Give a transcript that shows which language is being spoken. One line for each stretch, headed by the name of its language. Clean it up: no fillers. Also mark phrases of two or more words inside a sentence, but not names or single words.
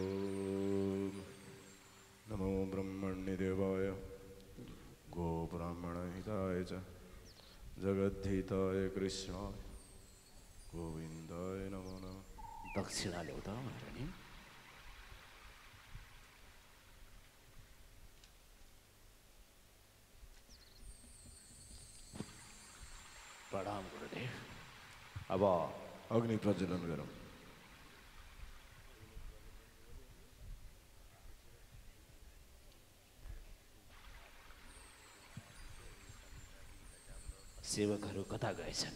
Sanskrit: ओम नमो ब्रह्मण्य देवाय गो ब्राह्मण हिताय च जगद्धिताय कृष्ण गोविन्दाय नमो नमः।
Nepali: दक्षिणा ल्याउ त महारानी। प्रणाम गुरुदेव। अब अग्नि प्रज्वलन गरौँ। सेवकहरू कता गएछन्?